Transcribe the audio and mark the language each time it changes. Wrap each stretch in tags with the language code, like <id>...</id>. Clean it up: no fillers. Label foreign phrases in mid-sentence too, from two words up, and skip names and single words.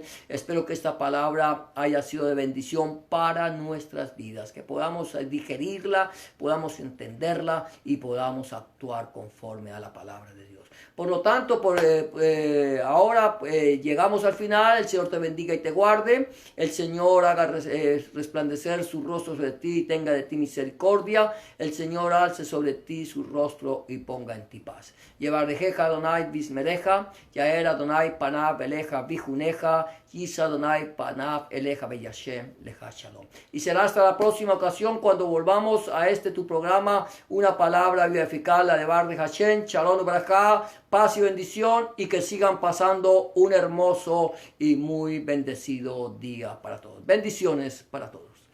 <es>Espero que esta palabra haya sido de bendición para nuestras vidas, que podamos digerirla, podamos entenderla y podamos actuar conforme a la palabra de Dios. Por lo tanto, ahora llegamos al final. El Señor te bendiga y te guarde. El Señor haga resplandecer su rostro sobre ti y tenga de ti misericordia. El Señor alce sobre ti su rostro y ponga en ti paz.</es> <he>יברכך אדוני וישמרך יאר אדוני פניו אליך ויחנך ישא אדוני פניו אליך וישם לך שלום.</he> <es>Y será hasta la próxima ocasión cuando volvamos a tu programa, una palabra eficaz, la de Bar de Hashem.</es> <he>שלום ברכה.</he> <es>paz y bendición y que sigan pasando un hermoso y muy bendecido día para todos. Bendiciones para todos.</es>